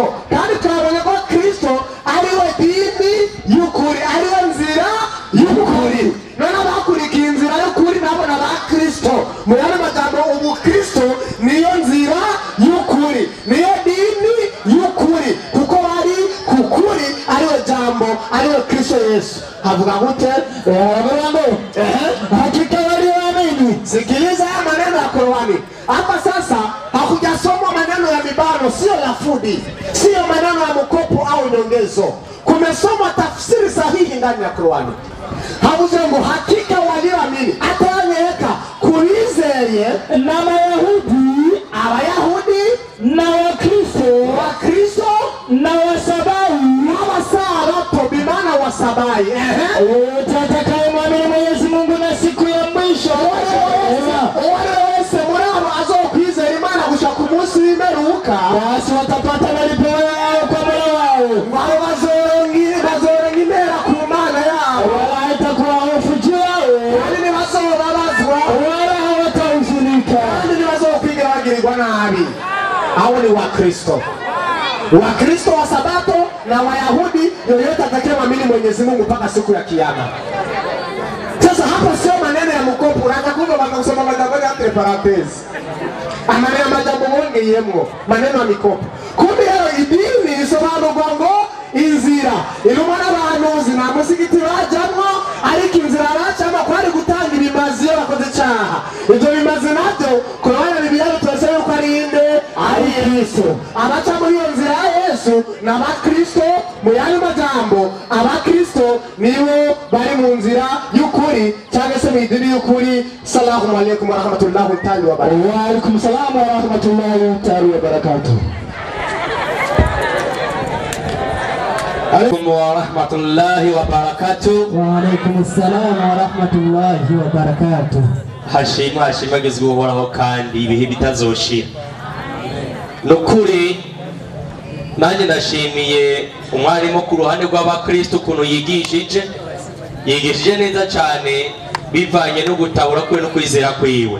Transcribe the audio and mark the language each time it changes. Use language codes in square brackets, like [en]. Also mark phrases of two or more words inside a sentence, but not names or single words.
[rn] Kandi turabonye ko Kristo ariwe dini y'ukuri, ariwe nzira y'ukuri. None abakurikiye inzira y'ukuri nabo ni Abakristo. Mu yandi majambo Ubukristo niyo nzira y'ukuri, niyo dini y'ukuri, kuko bari kukuri, ariwe jambo, ariwe Kristo Yesu. Havuga gute? [sw] hakika walioamini. Sikiliza haya maneno ya Qur'ani. Hapa sasa hakujasomwa maneno ya mibano, sio lafudi, sio maneno ya mkopo au nyongezo. Kumesomwa tafsiri sahihi ndani ya Qur'ani. [rn] Havuze ngo [sw] hakika walioamini, [rn] atanyeka kulizeye n'Abayahudi, Abayahudi n'Abakristo n'Abasabayi n'Abasabato, bimana wasabai. [sw] Tutakayemwamini Mwenyezi Mungu na siku ya mwisho. [rn] Wale wese muri abo azokwizera Imana gushika ku munsi w'imperuka, [sw] basi watapata malipo yao kwa Mola wao. [rn] Wao bazorenga imera ku Mana yao, [sw] wala haitakuwa hofu juu yao, [rn] kandi ntibazobabazwa, [sw] wala hawatahuzunika, [rn] kandi ntibazokwigira bagirirwa nabi. [sw] Hao ni Wakristo. Wakristo wa Sabato na Wayahudi, yoyote atakayemwamini Mwenyezi Mungu mpaka siku ya Kiyama. Sasa hapo sio maneno ya mkopo, unataka kumbe wanakusoma majambo ya [fr] entre parenthèses. [rn] Amaneno majambo mengi yemwo, [sw] maneno ya mikopo. [rn] Kumbe hiyo idini isobanurwa ngo inzira. Irumana abantu na musigiti bajamwo, ariko inzira bacamo kwari gutanga ibimazi yo bakoze cyaha. Ibyo bimazi nabyo Qur'ani Bibiliya bitose yuko ari inde? Ari Kristo. Abaca muri iyo nzira ya Yesu na Abakristo. Mu yandi majambo Abakristo nibo bari mu nzira y'ukuri cyangwa se mu idini y'ukuri. [ar] السلام عليكم ورحمة الله وبركاته. وعليكم السلام ورحمة الله وبركاته. عليكم ورحمة الله وبركاته. وعليكم السلام ورحمة الله وبركاته. [rn] hashimagizwe uhoraho kandi ibihe bitazoshira. Nukuri nanjye ndashimiye umwarimu ku ruhande rw'abakristo ukuntu yigishije neza cyane bivanye no gutahura kwe no kwizera kwiwe.